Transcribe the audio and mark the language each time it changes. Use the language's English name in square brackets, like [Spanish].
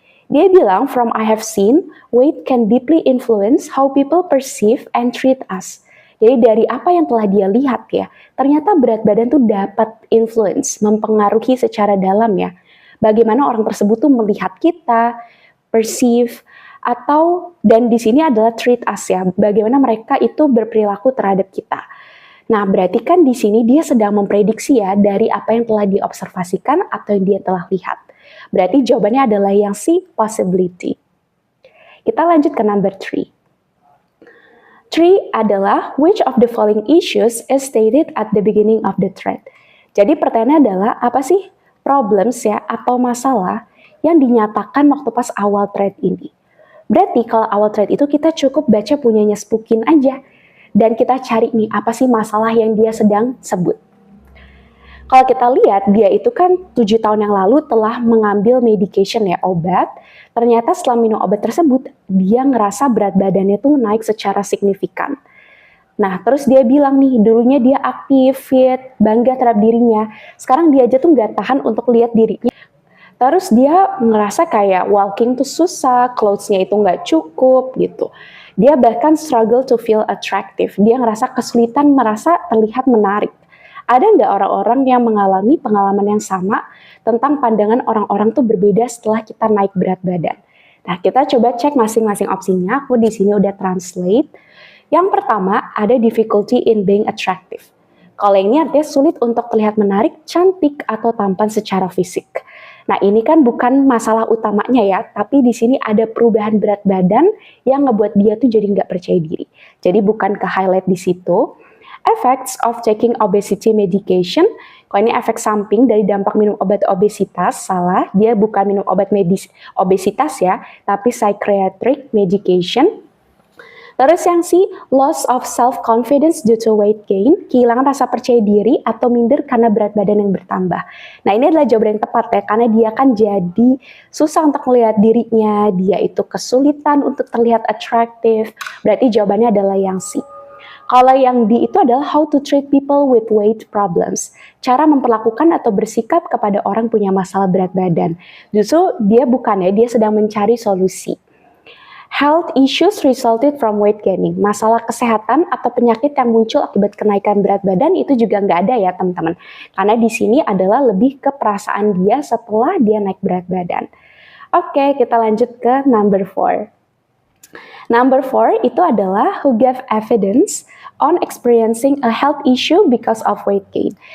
[Indonesian] Dia bilang, [English] from I have seen, weight can deeply influence how people perceive and treat us. [Indonesian] Jadi dari apa yang telah dia lihat ya, ternyata berat badan tuh dapat influence, mempengaruhi secara dalam ya. Bagaimana orang tersebut tuh melihat kita, perceive, atau dan di sini adalah [English] treat us [Indonesian] ya, bagaimana mereka itu berperilaku terhadap kita. Nah, berarti kan di sini dia sedang memprediksi ya dari apa yang telah diobservasikan atau yang dia telah lihat. Berarti jawabannya adalah yang C, possibility. Kita lanjut ke number 3. 3 adalah [English] which of the following issues is stated at the beginning of the thread. [Indonesian] Jadi pertanyaannya adalah apa sih problems ya atau masalah yang dinyatakan waktu pas awal thread ini. Berarti kalau awal thread itu kita cukup baca punyanya Spookin aja. Dan kita cari nih apa sih masalah yang dia sedang sebut. Kalau kita lihat dia itu kan 7 tahun yang lalu telah mengambil medication ya, obat. Ternyata setelah minum obat tersebut dia ngerasa berat badannya tuh naik secara signifikan. Nah terus dia bilang nih dulunya dia aktif, fit, bangga terhadap dirinya. Sekarang dia aja tuh nggak tahan untuk lihat dirinya. Terus dia ngerasa kayak walking tuh susah, clothes-nya itu nggak cukup gitu. Dia bahkan [English] struggle to feel attractive. [Indonesian] Dia ngerasa kesulitan merasa terlihat menarik. Ada nggak orang-orang yang mengalami pengalaman yang sama tentang pandangan orang-orang tuh berbeda setelah kita naik berat badan? Nah, kita coba cek masing-masing opsinya. Aku di sini udah translate. Yang pertama, ada [English] difficulty in being attractive. [Indonesian] Kalau ini artinya sulit untuk terlihat menarik, cantik, atau tampan secara fisik. Nah, ini kan bukan masalah utamanya ya, tapi di sini ada perubahan berat badan yang ngebuat dia tuh jadi nggak percaya diri. Jadi bukan ke highlight di situ. [English] Effects of taking obesity medication. [Indonesian] Kalau ini efek samping dari dampak minum obat obesitas, salah. Dia bukan minum obat obesitas ya, tapi [English] psychiatric medication. [Indonesian] Terus yang C, [English] loss of self-confidence due to weight gain, [Indonesian] kehilangan rasa percaya diri atau minder karena berat badan yang bertambah. Nah ini adalah jawaban yang tepat ya, karena dia kan jadi susah untuk melihat dirinya, dia itu kesulitan untuk terlihat atraktif, berarti jawabannya adalah yang C. Kalau yang D itu adalah [English] how to treat people with weight problems. [Indonesian] Cara memperlakukan atau bersikap kepada orang punya masalah berat badan. Justru dia bukan ya, dia sedang mencari solusi. [English] Health issues resulted from weight gaining. [Indonesian] Masalah kesehatan atau penyakit yang muncul akibat kenaikan berat badan itu juga nggak ada ya teman-teman. Karena di sini adalah lebih ke perasaan dia setelah dia naik berat badan. Oke, kita lanjut ke [English] number 4. Number 4 [Indonesian] itu adalah [English] who gave evidence on experiencing a health issue because of weight gain.